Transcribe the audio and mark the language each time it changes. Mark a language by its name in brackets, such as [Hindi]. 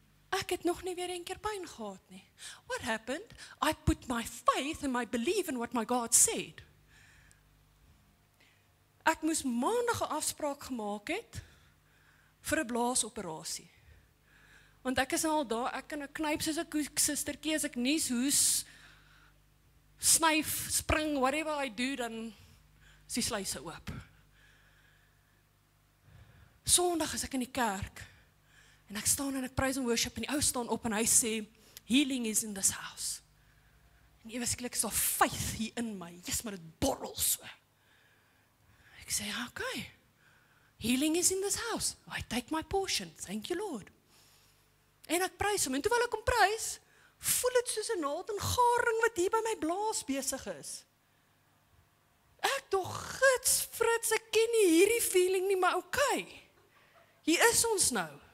[Afrikaans] Ek het nog nie weer 'n keer pyn gehad nie. [English] What happened? I put my faith and my belief in what my God said. [Afrikaans] Ek moes maandag 'n afspraak gemaak het vir 'n blaasoperasie. Want ek is al daar, ek kan 'n knyp soos 'n sustertjie, as ek nies, hoes, snyf, spring, [English] whatever I do, [Afrikaans] dan is die sluise oop. Sondag is ek in die kerk, en ek staan en ek [English] praise and worship, [Afrikaans] en die ou staan op en hy sê, [English] healing is in this house. [Afrikaans] En ewe skielik is daar faith hier in my, yes, maar dit borrel so. Ek sê, [English] okay, healing is in this house. I take my portion, thank you Lord. [Afrikaans] En ek prys hom, en terwyl ek hom prys, voel het soos 'n naald en garing wat hier by my blaas besig is. Ek dog, gits, Frits, ek ken nie hierdie feeling nie, maar okay, hier is ons nou.